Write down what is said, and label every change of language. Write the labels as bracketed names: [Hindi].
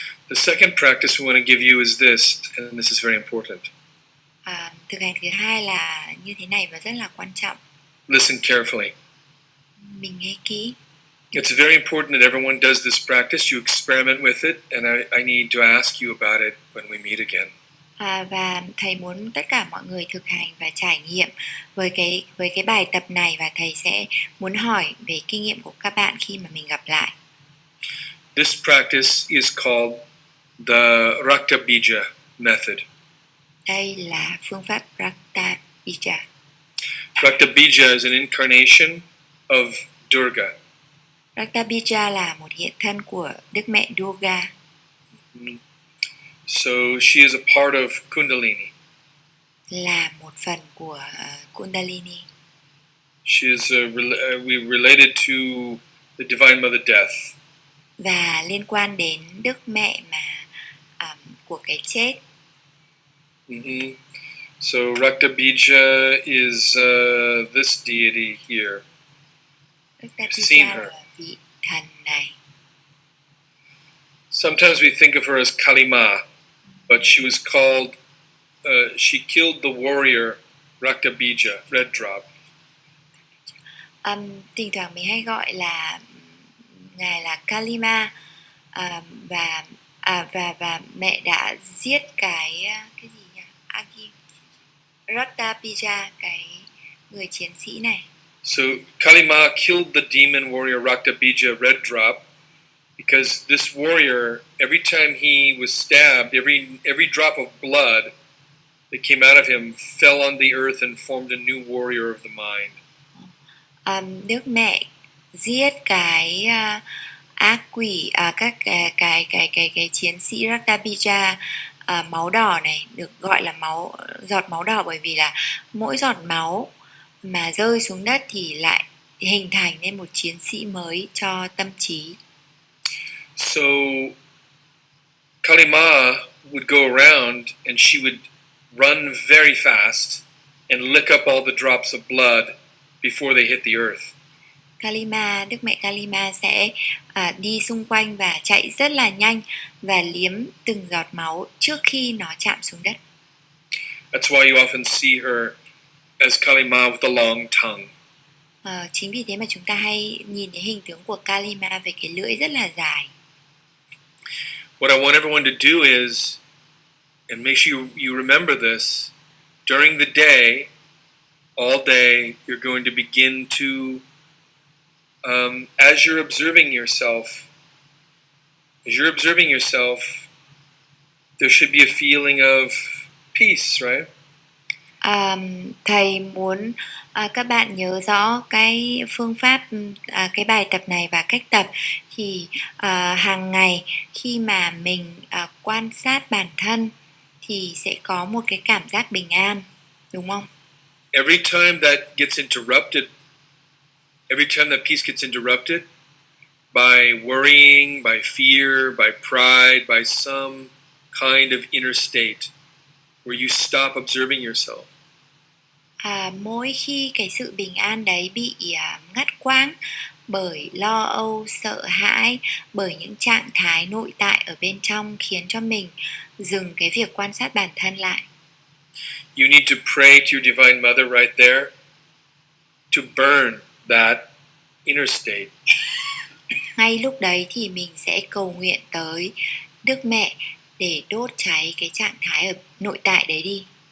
[English] The second practice we want to give you is this, and this is very important. [Vietnamese] thực hành thứ hai là như thế này và rất là quan trọng. [English] Listen carefully. [Vietnamese] Mình nghe kỹ. [English] It's very important that everyone does this practice. You experiment with it, and I need to ask you about it when we meet again. [Vietnamese] Và thầy muốn tất cả mọi người thực hành và trải nghiệm với cái bài tập này, và thầy sẽ muốn hỏi về kinh nghiệm của các bạn khi mà mình gặp lại. [English] This practice is called the Rakta Bija method. [Vietnamese] Đây là phương pháp Rakta Bija. [English] Rakta Bija is an incarnation of Durga. [Vietnamese] Rakta Bija là một hiện thân của Đức Mẹ Durga. [English] So she is a part of Kundalini. [Vietnamese] Là một phần của Kundalini. [English] She is we related to the Divine Mother Death. [Vietnamese] Và liên quan đến Đức Mẹ mà của cái chết. [English] So Rakta Bija is this deity here. [Vietnamese] Rakta [English] I've seen [Vietnamese] Bija [English] her. [Vietnamese] là vị thần này. [English] Sometimes we think of her as Kalima, but she was called, she killed the warrior Rakta Bija, Red Drop. [Vietnamese] Thỉnh thoảng mình hay gọi là ngài là Kalima, và mẹ đã giết cái gì nhỉ? Rakta Bija, cái người chiến sĩ này. [English] So Kalima killed the demon warrior Rakta Bija, Red Drop, because this warrior, every time he was stabbed, every drop of blood that came out of him fell on the earth and formed a new warrior of the mind. [Vietnamese] Đức Mẹ giết cái ác quỷ, các cái chiến sĩ Rakta Bija máu đỏ này, được gọi là giọt máu đỏ bởi vì là mỗi giọt máu mà rơi xuống đất thì lại hình thành nên một chiến sĩ mới cho tâm trí. [English] So Kalima would go around and she would run very fast and lick up all the drops of blood before they hit the earth. [Vietnamese] Kalima, Đức Mẹ Kalima sẽ đi xung quanh và chạy rất là nhanh và liếm từng giọt máu trước khi nó chạm xuống đất. [English] That's why you often see her as Kalima with a long tongue. [Vietnamese] Chính vì thế mà chúng ta hay nhìn thấy hình tướng của Kalima về cái lưỡi rất là dài. [English] What I want everyone to do is, and make sure you remember this, during the day, all day, you're going to begin to, as you're observing yourself, there should be a feeling of peace, right? [Vietnamese] Thầy muốn các bạn nhớ rõ cái phương pháp, cái bài tập này và cách tập thì hàng ngày khi mà mình quan sát bản thân thì sẽ có một cái cảm giác bình an, đúng không? [English] Every time that peace gets interrupted by worrying, by fear, by pride, by some kind of inner state where you stop observing yourself. [Vietnamese] Mỗi khi cái sự bình an đấy bị ngắt quãng bởi lo âu, sợ hãi, bởi những trạng thái nội tại ở bên trong khiến cho mình dừng cái việc quan sát bản thân lại. [English] You need to pray to your Divine Mother right there to burn that inner state. [Vietnamese] Ngay lúc đấy thì mình sẽ cầu nguyện tới Đức Mẹ để đốt cháy cái trạng thái ở nội tại đấy đi.